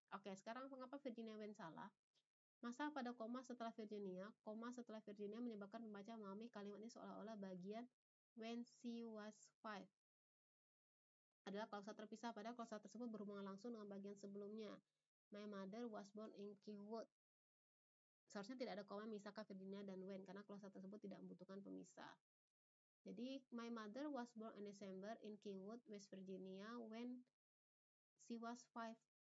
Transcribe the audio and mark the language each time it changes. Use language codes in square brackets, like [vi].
[id] Oke, sekarang mengapa Virginia Wren salah? Masa pada koma setelah Virginia menyebabkan pembaca memahami kalimat ini seolah-olah bagian [en] when she was 5 [id] adalah klausa terpisah, padahal klausa tersebut berhubungan langsung dengan bagian sebelumnya. [en] My mother was born in Kingwood. [id] Seharusnya tidak ada koma memisahkan Virginia dan Wren karena klausa tersebut tidak membutuhkan pemisah. Jadi, [en] my mother was born in December in Kingwood, West Virginia when she was 5.